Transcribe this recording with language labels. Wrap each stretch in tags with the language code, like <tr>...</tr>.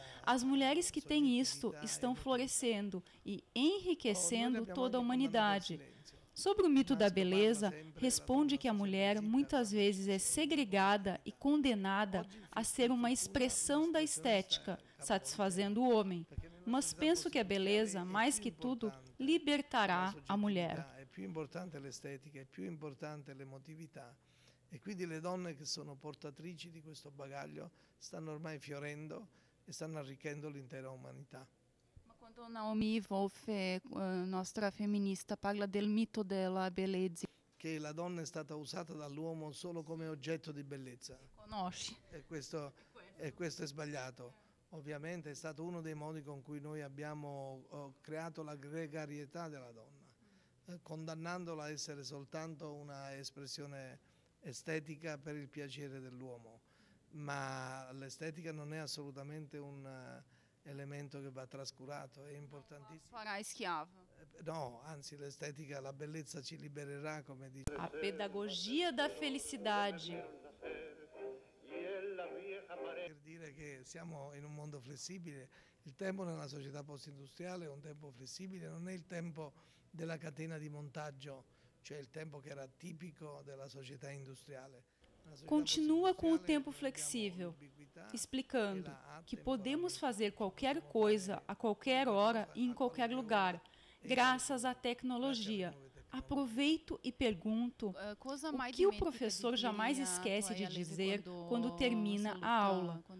<pt>As mulheres que têm isto estão florescendo e enriquecendo toda a humanidade. Sobre o mito da beleza, responde que a mulher muitas vezes é segregada e condenada a ser uma expressão da estética, satisfazendo o homem. Mas penso que a beleza, mais que tudo, libertará a mulher.</pt> <it>É più importante l'estetica, è più importante l'emotività. E quindi le donne che sono portatrici di questo bagaglio stanno ormai fiorendo e stanno arricchendo l'intera umanità. Quando Naomi Wolf, nostra feminista, parla del mito della bellezza. Che la donna è stata usata dall'uomo solo come oggetto di bellezza. Conosci. E questo è sbagliato. Ovviamente è stato uno dei modi con cui noi abbiamo creato la gregarietà della donna, condannandola a essere soltanto una espressione estetica per il piacere dell'uomo. Ma l'estetica non è assolutamente un elemento che va trascurato, è importantissimo. Farà schiava. No, anzi l'estetica, la bellezza ci libererà, come dice.</it> <pt>A pedagogia da felicidade.</pt> <it>Per dire che siamo in un mondo flessibile, il tempo nella società post-industriale è un tempo flessibile, non è il tempo della catena di montaggio, cioè il tempo che era tipico della società industriale.</it> <pt>Continua com o tempo flexível, explicando que podemos fazer qualquer coisa a qualquer hora e em qualquer lugar, graças à tecnologia. Aproveito e pergunto o que o professor jamais esquece de dizer quando termina a aula.</pt>